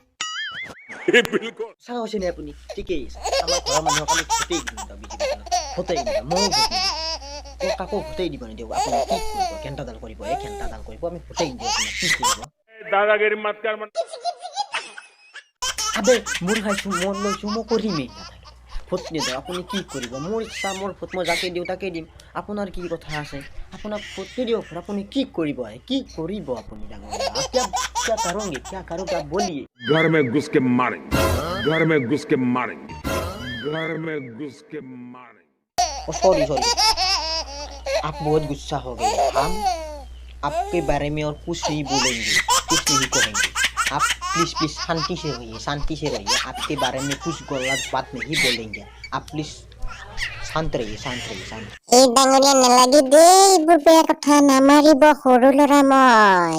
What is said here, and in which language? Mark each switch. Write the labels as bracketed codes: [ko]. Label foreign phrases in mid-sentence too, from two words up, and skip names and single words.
[as] চাওঁ হৈছে নে আপুনি ঠিকেই আমাৰ ঘৰৰ মানুহক আমি ভোটেই দিম মই কাকো ভোটেই দিব নিদিওঁ আপুনি কি কৰিব ঘেণ্টাডাল কৰিব আমি ভোটেই নিদিওঁ আপোনাক কি কৰিব দাদাগিৰি মাতকাৰ আবে মোৰ খাইছোঁ মই লৈছোঁ মই কৰিমেই ভোট নিদিওঁ আপুনি কি কৰিব মোৰ ইচ্ছা মোৰ ভোট মই যাকে দিওঁ তাকে দিম আপোনাৰ কি কথা আছে আপোনাক ভোট নিদিওঁ আপুনি কি কৰিব আপুনি ডাঙৰীয়া [hi] क्या करोगे क्या बोलिए घर में घुस के मारेंगे सॉरी आप बहुत गुस्सा हो गए हम आपके बारे में और कुछ नहीं बोलेंगे कुछ नहीं कहेंगे आप प्लीज शांति से रहिए आपके बारे में कुछ गलत बात नहीं बोलेंगे आप प्लीज शांत रहिए [as] এই ডাঙৰীয়া নালাগে দেই বুবেয়া কথা নামাৰিব সৰু লৰা মই